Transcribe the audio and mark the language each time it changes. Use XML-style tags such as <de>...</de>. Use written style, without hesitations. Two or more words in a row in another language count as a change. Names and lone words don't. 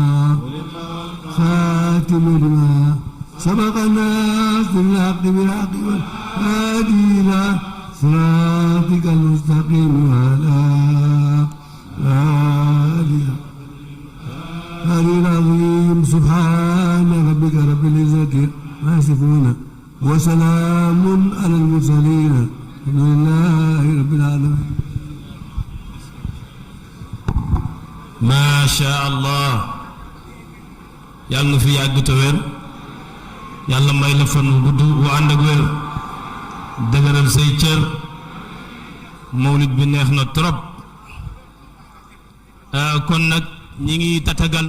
<ar>خاتم لما سبق الناس بالحق بالحق والهادي إلى صراطك المستقيم وعلى آله العظيم سبحان ربك رب العزة ما يصفون وسلام على المرسلين الحمد لله رب العالمين ما شاء الله</ar> <wo>yàlla na fi yàgg te wér yàlla may la fan wu gudd wu ànd ak wér dëgëral say cër mawlid bi neex na trop kon nag ñi ngi tatagal</wo>